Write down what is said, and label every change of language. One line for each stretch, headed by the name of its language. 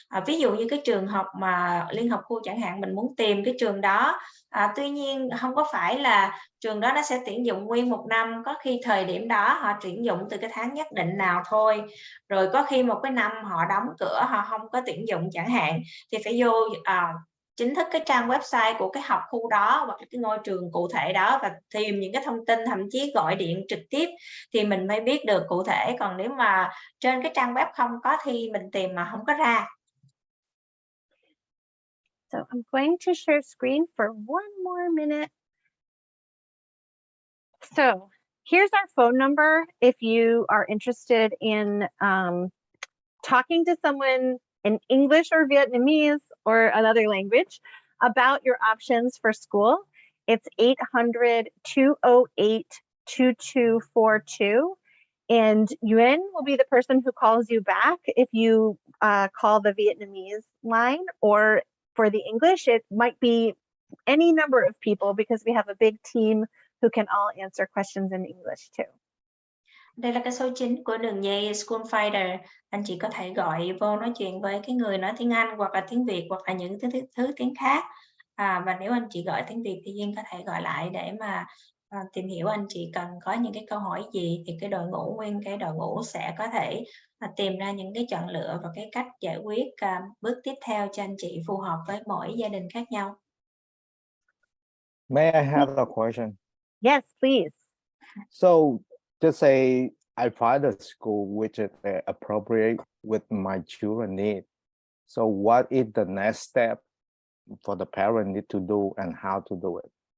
Vietnamese: Ví dụ như cái trường học mà Liên học khu chẳng hạn, mình muốn tìm cái trường đó, tuy nhiên không có phải là trường đó nó sẽ tuyển dụng nguyên một năm, có khi thời điểm đó họ tuyển dụng từ cái tháng nhất định nào thôi, rồi có khi một cái năm họ đóng cửa, họ không có tuyển dụng chẳng hạn, thì phải vô chính thức cái trang website của cái học khu đó hoặc là cái ngôi trường cụ thể đó và tìm những cái thông tin, thậm chí gọi điện trực tiếp thì mình mới biết được cụ thể. Còn nếu mà trên cái trang web không có thì mình tìm mà không có ra.
English: So I'm going to share screen for one more minute. So here's our phone number if you are interested in talking to someone in English or Vietnamese or another language about your options for school. It's 800-208-2242. And Yuan will be the person who calls you back if you call the Vietnamese line, or for the English, it might be any number of people because we have a big team who can all answer questions in English too.
Vietnamese: Đây là cái số chính của đường dây School Finder. Anh chị có thể gọi vô nói chuyện với cái người nói tiếng Anh hoặc là tiếng Việt hoặc là những thứ tiếng khác. Và nếu anh chị gọi tiếng Việt thì Duyên có thể gọi lại để mà tìm hiểu anh chị cần có những cái câu hỏi gì, thì cái nguyên cái đội ngũ sẽ có thể tìm ra những cái chọn lựa và cái cách giải quyết bước tiếp theo cho anh chị phù hợp với mỗi gia đình khác nhau.
English: May I have a question? Yes, please. So just say I find a school which is appropriate with my children need. So what is the next step for the parent need to do and how to do it?